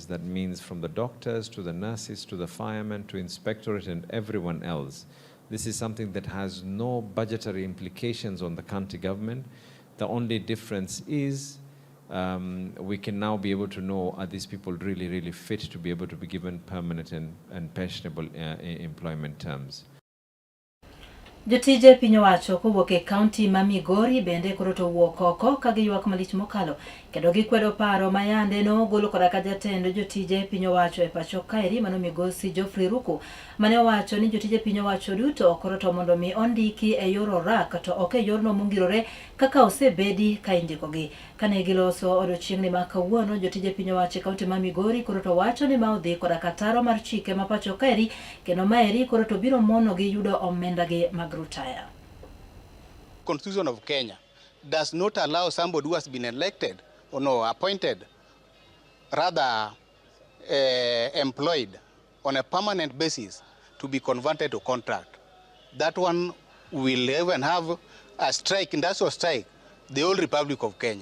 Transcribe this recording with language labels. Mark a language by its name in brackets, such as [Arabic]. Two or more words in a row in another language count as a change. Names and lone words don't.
[English] That means from the doctors to the nurses to the firemen to inspectorate and everyone else. This is something that has no budgetary implications on the county government. The only difference is we can now be able to know, are these people really, really fit to be able to be given permanent and pensionable employment terms. [Luo (Kenya and Tanzania)] Jotije piny owacho kowuok e kaunti ma Migori bende koro to wuok oko ka giywak malich mokalo kendo gikwedo paro ma yande no golo koda ka jatend jotije piny owacho e pacho kaeri mano Migosi Geoffrey Ruku mane owacho ni jotije piny owacho duto koro to mondo mi ondiki e yor orak to ok e yorno mongirore kaka osebedi ka indikogi. Kane giloso odiochieng'ni ma kawuono, jotije piny owacho e kaunti ma Migori koro to wacho ni ma odhi koda ka taro mar chike ma pacho kaeri kendo maeri koro to biro mono gi yudo omendagi mag rutaya. [English] Constitution of Kenya does not allow somebody who has been elected or no appointed, rather employed on a permanent basis to be converted to contract. That one will even have a strike, industrial strike, the whole Republic of Kenya.